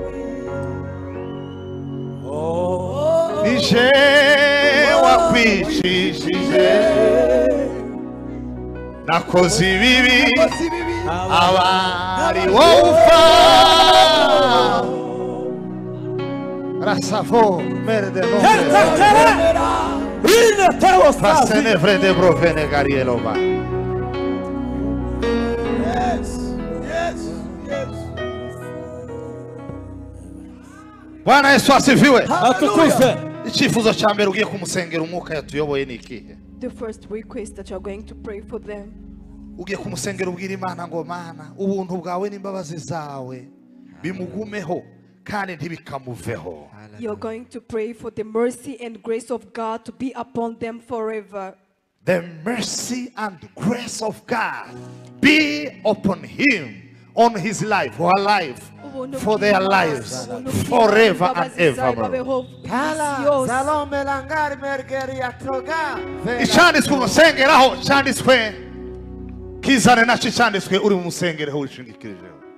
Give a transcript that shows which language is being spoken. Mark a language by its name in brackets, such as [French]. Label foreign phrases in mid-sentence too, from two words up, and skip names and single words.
[Kinyarwanda] Oh. Nije wakwicishije. Nakoze ibibi. Abari wofa. Rasafo merde nombre. Fasene frede profene Garielova. [Swahili] Bwana Yesu asifiwe. Atukuze. [Kinyarwanda] Icyifuzo cya mbere ugiye kumusengera umwuka yatuyoboye ni ikihe? [English] The first request that you're going to pray for them. [Kinyarwanda] Ugiye kumusengera ubwira Imana ngo Mana ubuntu bwawe n'imbabazi zawe bimugumeho kandi ntibikamuveho. [English] You're going to pray for the mercy and grace of God to be upon them forever. The mercy and grace of God be upon him, on his life, her life, for their lives, forever and ever. [Kinyarwanda] Icyanditswe umusengeraho cyanditswe kizane nacyo cyanditswe uri mumusengeraho wishingikirijeho.